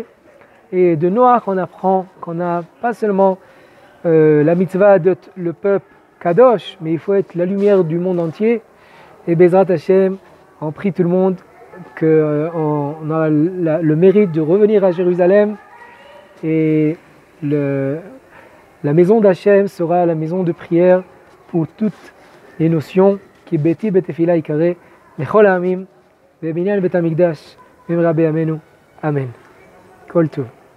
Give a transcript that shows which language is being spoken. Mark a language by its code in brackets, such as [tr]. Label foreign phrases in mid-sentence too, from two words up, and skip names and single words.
[fr] Et de Noach, on apprend qu'on n'a pas seulement la mitzvah de le peuple Kadosh, mais il faut être la lumière du monde entier. Et [he] בעזרת השם, [fr] on prie tout le monde qu'on a le mérite de revenir à Jérusalem. Et la maison d'Hachem sera la maison de prière pour toutes les notions. [he] כי ביתי בית תפילה יקרא, לכל העמים, ובנין בית המקדש, במהרה בימינו. אמן. כל טוב.